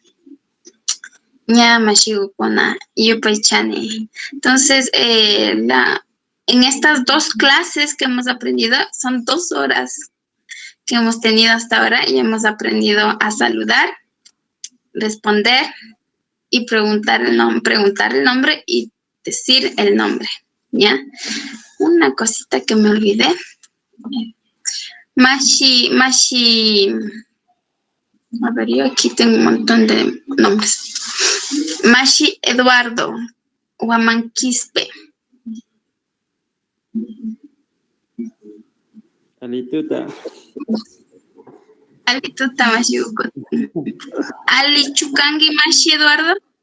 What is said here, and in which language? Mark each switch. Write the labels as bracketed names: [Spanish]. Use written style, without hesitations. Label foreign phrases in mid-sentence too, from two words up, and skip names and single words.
[Spanish] Entonces, en estas 2 clases que hemos aprendido, son 2 horas que hemos tenido hasta ahora, y hemos aprendido a saludar, responder y preguntar el nombre y decir el nombre, ¿ya? Una cosita que me olvidé. Mashi, a ver, yo aquí tengo un montón de nombres. [Quechua] Mashi Eduardo, Huamanquispe. Alituta. Alituta Mashi Uko. Ali Chukangi Mashi Eduardo.